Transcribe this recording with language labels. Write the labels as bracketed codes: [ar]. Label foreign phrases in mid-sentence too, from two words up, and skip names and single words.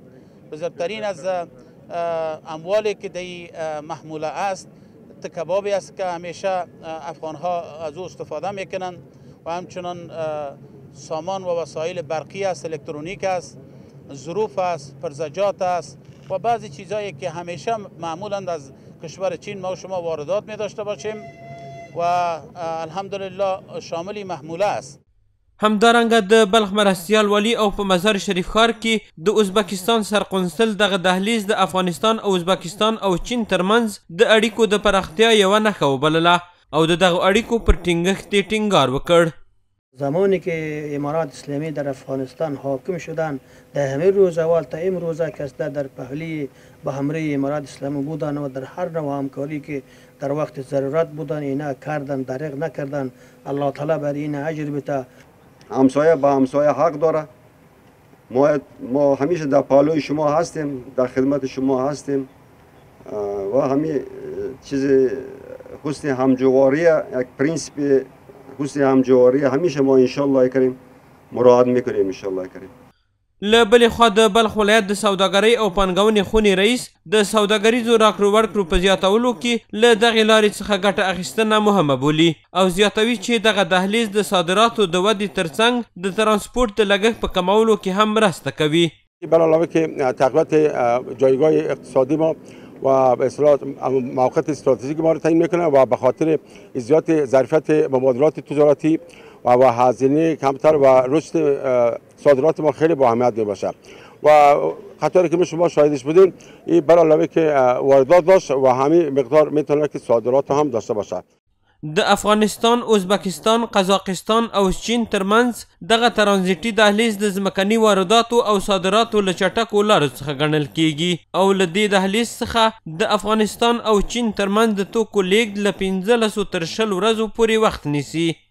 [fa] بزرگترین از اموالی که در محموله است کبابی است که همیشه افغان ها از او استفاده میکنن و همچنان سامان و وسایل برقی است، الکترونیک است، ظروف است، پرزجات است و بعضی چیزایی که همیشه معمولا از کشور چین ما و شما واردات می داشته باشیم و الحمدلله شامل محموله است. [ps] همدارنګه د بلخ مرستیال ولی او په مزار شریف ښار کې د ازبکستان سرقنصل دغه دهلیز د افغانستان او ازبکستان او چین ترمنځ د اړیکو د پراختیا یوه نښه وبلله او د دغو اړیکو پر ټینګښت یې ټینګار وکړ. [fa] زمانی که امارات اسلامی در افغانستان حاکم شدند در همه روز اول تا امروزه که در پهلی به همراه امارات اسلامی بودند و در هر نوع همکاری که در وقت ضرورت بودند اینا کردند، دریغ نکردند. الله تعالی بر این اجر بده. همسایه با همسایه حق داره. ما همیشه در پالوی شما هستیم، در خدمت شما هستیم و همین چیز حسن همجواری، یک پرینسیپ حسن همجواری همیشه ما [ar] انشالله [fa] کریم مراعات میکنیم [ar] انشالله [fa] کریم. [ps] له بلې خوا د بلخ ولایت د سوداګرۍ او پانګونې خونې رئیس د سوداګریزو راکړو ورکړو په زیاتولو کې له دغې لارې څخه ګټه اخیستنه مهمه بولي او زیاتوي چې دغه دهلیز د صادراتو د ودې ترڅنګ د ترانسپورت د لګښت په کمولو کې هم مرسته کوي. [fa] بر علاوه که تقویت جایگاه اقتصادی ما و به اصطلاح موقعیت استراتژیک ما رو تعیین میکنه و به خاطر زیاد ظرفیت مبادلات تجارتی و هزینه کمتر و رشد صادرات ما خیلی با اهمیت میباشه و خاطری که شما شاهدش بودین این بر علاوه که واردات داشت و همین مقدار میتونه که صادرات هم داشته باشه. [ps] د افغانستان، ازبکستان، قزاقستان او چین ترمنځ دغه ترانزیټي دهلیز د ځمکني وارداتو او صادراتو له چټکو لارو څخه ګڼل کیږي او له دې دهلیز څخه د افغانستان او چین ترمنځ د توکو لیږد له 15 تر 20 ورځو پورې وخت نیسي.